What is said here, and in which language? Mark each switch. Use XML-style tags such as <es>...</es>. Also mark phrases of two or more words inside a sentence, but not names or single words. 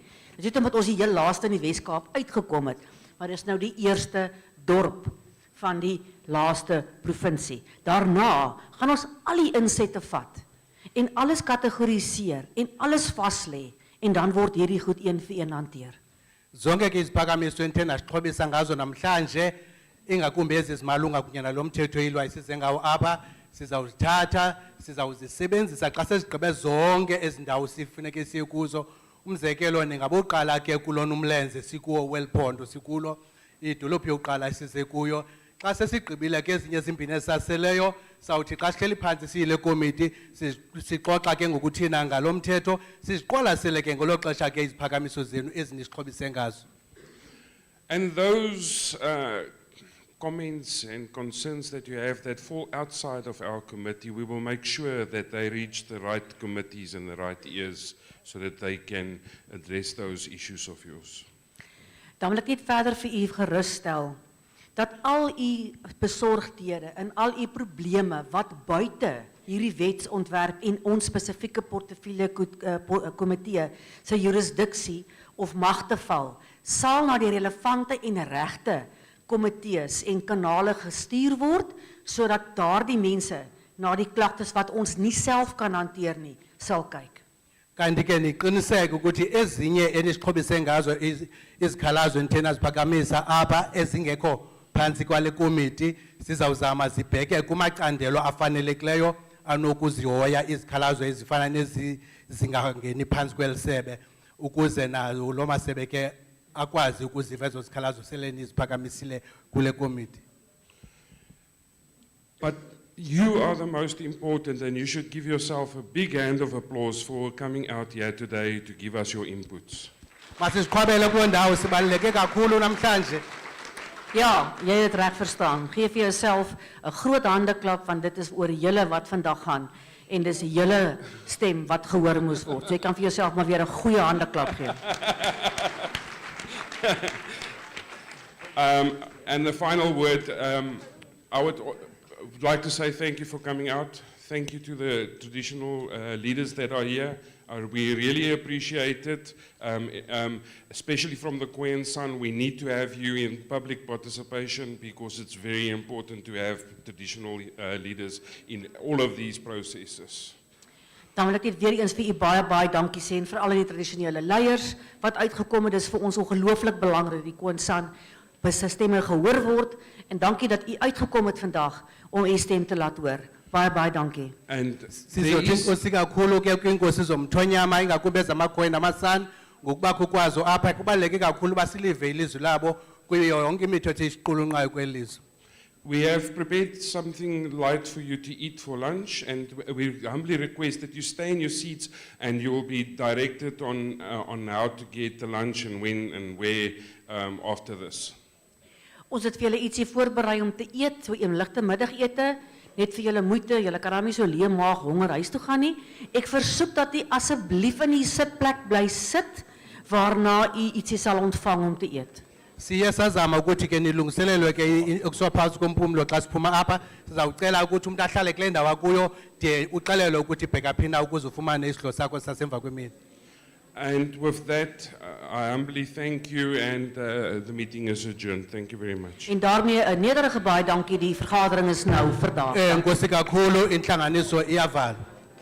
<af>Dis net omdat ons die heel laaste in die Weskaap uitgekom het, maar dis nou die eerste dorp van die laaste provinsie. Daarna gaan ons al die insette vat, en alles kategoriseer, en alles vaslê, en dan word hierdie goed een vir een hanteer.</af> <xh>Zonke ke iziphakamiso entena sixhobisa ngazo namhlanje ingakumbi ezimalunga kunye nalo mthetho oyilwa isize ngawo apha sizawuzithatha sizawuzisebenzisa xa sezigqibe zonke ezindawo sifuneke siye kuzo. Umzekelo ningaboqala ke kulona umlenze sikuwo welphondo sikulo idolophu yokuqala size kuyo. Xa sesigqibile ke ezinye ezimbini esaseleyo sawuthi xa sihleli phantsi siyile komiti sixoxa ke ngokuthina ngalo mthetho siziqwalasele ke ngolo xesha ke iziphakamiso zenu ezinisixhobise ngazo.</xh> <en>And those comments and concerns that you have that fall outside of our committee, we will make sure that they reach the right committees and the right ears so that they can address those issues of yours.</en> <af>Dan wil ek net verder vir u geruststel dat al u besorgdhede en al u probleme wat buite hierdie wetsontwerp en ons spesifieke portefeulje komitee se jurisdiksie of magte val, sal na die relevante en regte komitees en kanale gestuur word, sodat daardie mense na die klagtes wat ons nie self kan hanteer nie, sal kyk.</af> <xh>Kanti ke niqiniseke ukuthi ezinye enisixhobise ngazo izikhalazo enithena ziphakamisa apha ezingekho phantsi kwale komiti sizawuzama zibheke kumacandelo afanelekileyo anokuzihoya izikhalazo ezifana nezi zingangeni phantsi kwelisebe ukuze nazo lo masebe ke akwazi ukuziva ezo zikhalazo sele niziphakamisile kule komiti.</xh> <en>But you are the most important, and you should give yourself a big hand of applause for coming out here today to give us your inputs.</en> <xh>Masiziqhwabele kuloo ndawo sibaluleke kakhulu namhlanje.</xh> <af>Ja, jy het reg verstaan. Geef vir jouself 'n groot handeklap, want dit is oor julle wat vandag gaan, en dis 'n julle stem wat gehoor moes word. So jy kan vir jouself maar weer 'n goeie handeklap gee.</af> <en>And the final word, I would like to say thank you for coming out. Thank you to the traditional leaders that are here. We really appreciate it, especially from the Khoisan San. We need to have you in public participation because it's very important to have traditional leaders in all of these processes.</en> <af>Dan wil ek net weer eens vir u baie dankie sê en vir al die tradisionele leiers wat uitgekom het. Dis vir ons ongelooflik belangrik die Khoisan San se stemme gehoor word, en dankie dat u uitgekom het vandag om u stem te laat hoor. Baie dankie.</af> <en>And</en> <xh>Sizothi inkosi kakhulu ke kwinkosi zomthonyama ingakumbi ezamaKhoe namaSan ngokubakho kwazo apha kubaluleke kakhulu basilive ilizwi labo kuyo yonke imithetho esiqulunqayo kwelizwe.</xh> <en>We have prepared something light for you to eat for lunch, and we humbly request that you stay in your seats and you will be directed on how to get the lunch and when and where after this.</en> <af>Ons het vir julle ietsie voorberei om te eet, so 'n ligte middagete, net vir julle moeite, julle kan dan nie so leë maag honger huis toe gaan nie. Ek versoek dat u asseblief in die sitplek bly sit, waarna u ietsie sal ontvang om te eet.</af> <xh>Siye sazama ukuthi ke nilungiselelwe ke ukusophantsi kompumlo xa siphuma apha sizawucela ukuthi umuntu ahlale kule ndawo kuyo de uxelelwe ukuthi bheka phina ukuze ufumane isidlo sakho sasemva kwemini.</xh> <en>And with that, I humbly thank you, and the meeting is adjourned. Thank you very much.</en> <af>En daarmee 'n nederige baie dankie, die vergadering is nou verdaag.</af> <xh>Enkosi kakhulu, intlanganiso iyavala.</xh>